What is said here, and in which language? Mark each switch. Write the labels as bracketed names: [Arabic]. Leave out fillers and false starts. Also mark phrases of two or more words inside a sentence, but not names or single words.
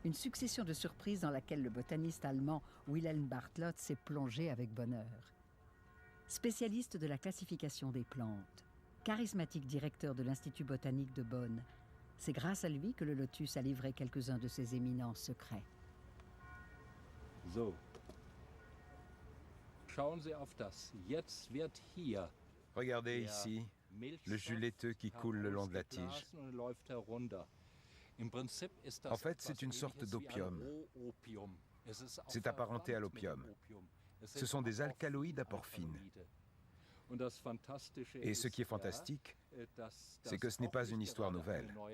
[French] Une succession de surprises dans laquelle le botaniste allemand Wilhelm Bartlott s'est plongé avec bonheur. Spécialiste de la classification des plantes, charismatique directeur de l'Institut botanique de Bonn, c'est grâce à lui que le lotus a livré quelques-uns de ses éminents secrets. [German] So. Schauen Sie auf das. Jetzt wird hier [French] Regardez ici le jus laiteux qui coule le long de la tige. En fait, c'est une sorte d'opium. C'est apparenté à l'opium. Ce sont des alcaloïdes à porphine. Et ce qui est fantastique, c'est que ce n'est pas une histoire nouvelle.